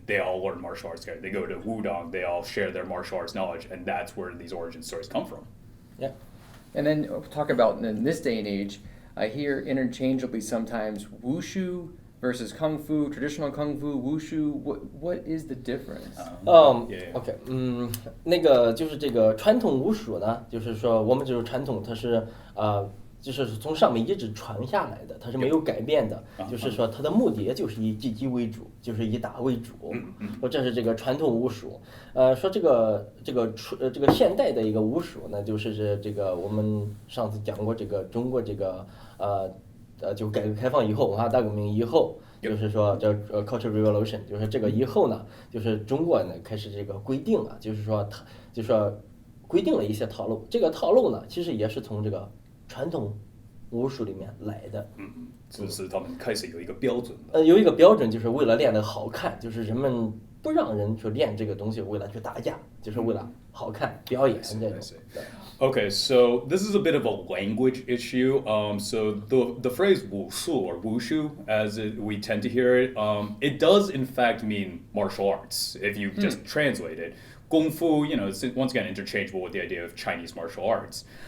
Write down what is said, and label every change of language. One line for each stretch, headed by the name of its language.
English: They all learn martial arts together. They go to Wudang. They all share their martial arts knowledge, and that's where these origin stories come from. Yeah. And then talk about in this day and age, I hear interchangeably sometimes wushu versus kung fu, traditional kung fu, wushu. What is the difference?
Chinese: OK， 那个就是这个传统武术呢，就是说我们这种传统它是就是从上面一直传下来的，它是没有改变的。就是说，它的目的也就是以击击为主，就是以打为主。说这是这个传统武术。说这个现代的一个武术呢，就是这个我们上次讲过，这个中国这个就改革开放以后，文化大革命以后。就是说，这
English: cultural revolution，
Chinese: 就是这个以后呢，就是中国呢开始这个规定了，就是说规定了一些套路。这个套路呢，其实也是从这个传统武术里面来的。就是他们开始有一个标准的。有一个标准，就是为了练得好看，就是人们不让人去练这个东西，为了去打架，就是为了好看表演这种。
English: Okay, so this is a bit of a language issue. So the phrase wushu or wushu, as we tend to hear it, it does in fact mean martial arts if you just translate it. Kung fu, it's once again interchangeable with the idea of Chinese martial arts.